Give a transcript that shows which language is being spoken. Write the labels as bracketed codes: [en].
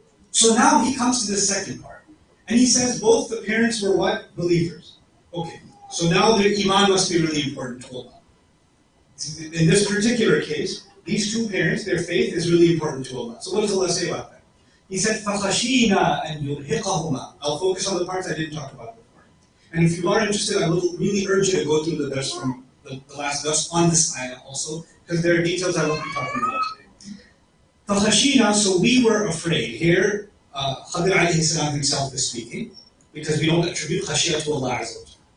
[en] So now he comes to the second part. And he says both the parents were what? Believers. Okay, so now their iman must be really important to Allah. In this particular case, these two parents, their faith is really important to Allah. So what does Allah say about that? He said, [ar] فَخَشِينَا أَن يُرْهِقَهُمَا. [en] I'll focus on the parts I didn't talk about before. And if you are interested, I will really urge you to go through the verse from the last verse on this ayah also, because there are details I won't be talking about today. فَخَشِينَا, so we were afraid. Here, Khadir alayhi salam himself is speaking, because we don't attribute khashiyah to Allah Azza wa Jalla.